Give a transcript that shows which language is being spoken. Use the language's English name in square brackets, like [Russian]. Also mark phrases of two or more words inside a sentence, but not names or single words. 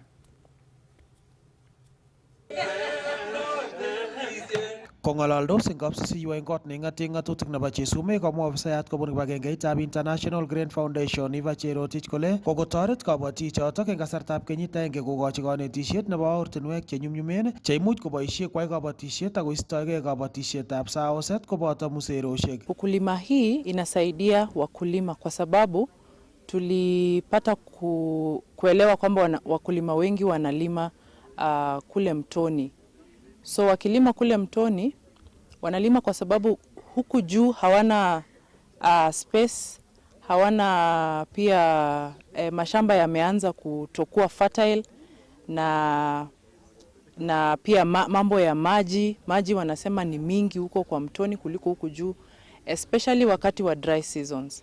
[Kalenjin] Kong'alaldos eng kapsisiyo eng kot neng'ate ng'atutik nebo Chesume komwa ofisayat kobun kibagengeitab International Grain Foundation Eva Cherotich kole kokotoret kabatik chotok eng kasartab kenyit agenge kokochi kanetisiet nebo ortinwek chenyumnyumen cheimuch koboisie kwai kabatisiet ak koistoegei kabatisietab Sawoset koboto museroshek. [Swahili] Ukulima hii inasaidia wakulima kwa sababu tulipata kuelewa kwamba wakulima wengi wanalima kule mtoni. So wakilima kule mtoni wanalima kwa sababu huku juu hawana space, hawana pia mashamba yameanza kutokuwa fertile na pia mambo ya maji wanasema ni mingi huko kwa mtoni kuliko huku juu, especially wakati wa [English] dry seasons.